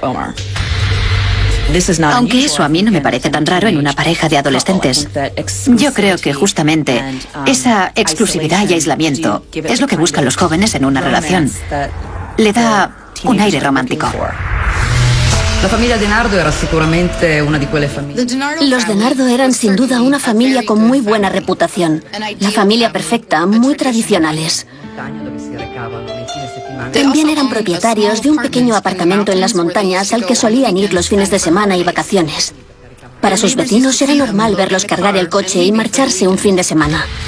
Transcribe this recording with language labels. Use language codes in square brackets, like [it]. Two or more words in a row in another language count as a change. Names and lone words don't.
[es] Aunque eso a mí no me parece tan raro en una pareja de adolescentes. Yo creo que justamente esa exclusividad y aislamiento es lo que buscan los jóvenes en una relación. Le da un aire romántico. [it] La familia De Nardo era sicuramente una di quelle famiglie. [es] Los De Nardo eran sin duda una familia con muy buena reputación. La familia perfecta, muy tradicionales. También eran propietarios de un pequeño apartamento en las montañas al que solían ir los fines de semana y vacaciones. Para sus vecinos era normal verlos cargar el coche y marcharse un fin de semana.